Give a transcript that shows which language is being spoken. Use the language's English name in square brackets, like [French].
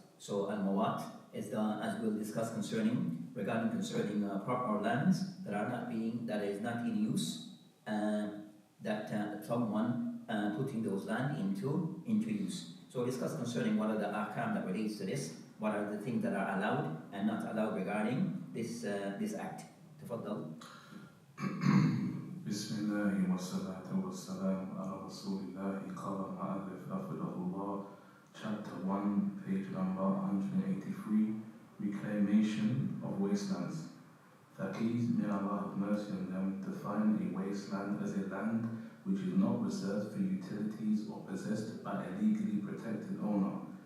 [English] So al-mawat is as we'll discuss concerning proper lands that is not in use, that someone putting those land into use. So we'll discuss concerning what are the ahkam that relates to this, what are the things that are allowed and not allowed regarding this act. [Arabic] Tafaddal. بسم الله والصلاة والسلام على رسول الله. قال المؤلف حفظه الله, [English] chapter 1, page number 183, Reclamation of Wastelands. Faqihs, may Allah have mercy on them, define a wasteland as a land which is not reserved for utilities or possessed by a legally protected owner.